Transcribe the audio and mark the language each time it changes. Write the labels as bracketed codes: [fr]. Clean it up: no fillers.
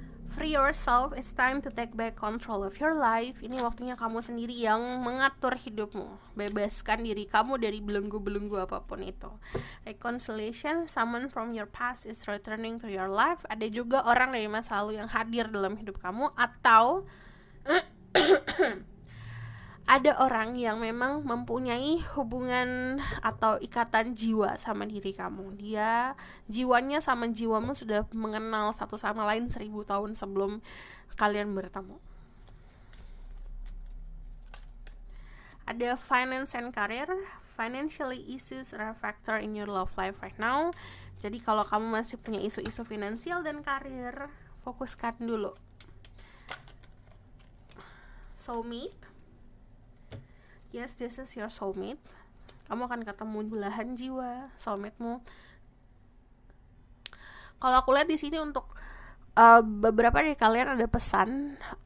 [en] Free yourself, it's time to take back control of your life. [id] Ini waktunya kamu sendiri yang mengatur hidupmu. Bebaskan diri kamu dari belenggu-belenggu apapun itu. [en] Reconciliation, someone from your past is returning to your life. [id] Ada juga orang dari masa lalu yang hadir dalam hidup kamu, atau ada orang yang memang mempunyai hubungan atau ikatan jiwa sama diri kamu. Dia jiwanya sama jiwamu sudah mengenal satu sama lain 1000 tahun sebelum kalian bertemu. Ada [en] finance and career. Financially issues are a factor in your love life right now. [id] Jadi kalau kamu masih punya isu-isu finansial dan karir, fokuskan dulu. [en] Soulmate. Yes, this is your soulmate. [id] Kamu akan ketemu belahan jiwa soulmate-mu. Kalau aku lihat di sini untuk beberapa dari kalian ada pesan.